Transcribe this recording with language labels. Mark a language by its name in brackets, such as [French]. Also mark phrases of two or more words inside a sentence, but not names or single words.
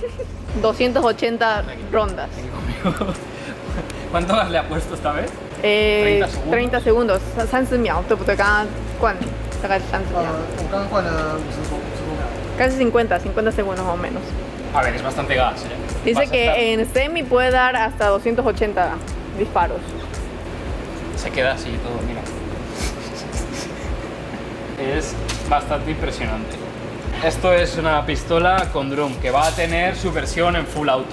[Spanish] 280 rondas. ¿Cuánto gas le ha puesto esta vez? 30 segundos, [Chinese] 30 秒，对不对？刚刚灌大概是30秒。我刚刚换了50多秒。 [Spanish] Casi 50 segundos más o menos. A ver, es bastante gas, ¿eh? Dice que en semi puede dar hasta 280 disparos. Se queda así todo, mira. Es bastante impresionante. Esto es una pistola con drum que va a tener su versión en full auto.